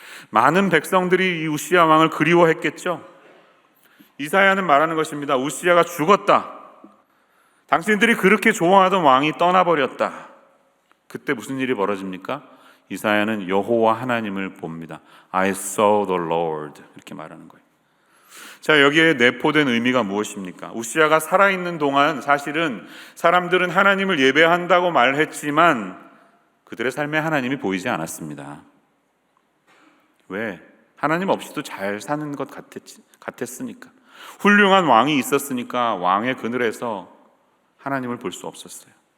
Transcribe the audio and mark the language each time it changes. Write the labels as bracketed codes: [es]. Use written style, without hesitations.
[ko] 많은 백성들이 이 우시야 왕을 그리워했겠죠. 이사야는 말하는 것입니다. 우시야가 죽었다. 당신들이 그렇게 좋아하던 왕이 떠나버렸다. 그때 무슨 일이 벌어집니까? 이사야는 여호와 하나님을 봅니다. [en] I saw the Lord [ko] 이렇게 말하는 거예요. 자, 여기에 내포된 의미가 무엇입니까? 우시야가 살아있는 동안 사실은 사람들은 하나님을 예배한다고 말했지만 그들의 삶에 하나님이 보이지 않았습니다. 왜? 하나님 없이도 잘 사는 것 같았으니까. 훌륭한 왕이 있었으니까 왕의 그늘에서 하나님을 볼 수 없었어요.